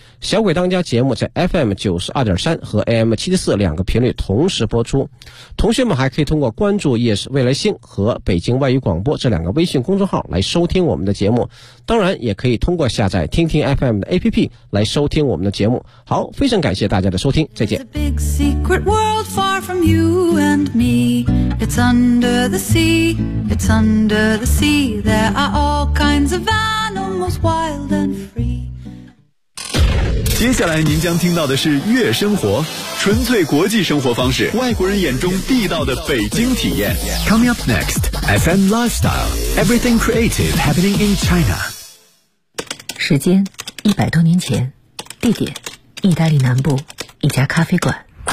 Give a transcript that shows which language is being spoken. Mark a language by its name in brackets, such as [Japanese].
[Chinese] 小鬼当家节目在 FM92.3 和 AM74 两个频率同时播出。同学们还可以通过关注 Yes 未来星和北京外语广播这两个微信公众号来收听我们的节目。当然也可以通过下载听听 FM 的 APP 来收听我们的节目。好，非常感谢大家的收听，再见。 [English] Secret world far from you and me. It's under the sea, it's under the sea. There are all kinds of animals wild and free. [Chinese] 接下来您将听到的是悦生活，纯粹国际生活方式，外国人眼中地道的北京体验。 [English] Coming up next, FM Lifestyle, Everything Creative Happening in China. [Chinese] 时间100多年前，地点意大利南部一家咖啡馆。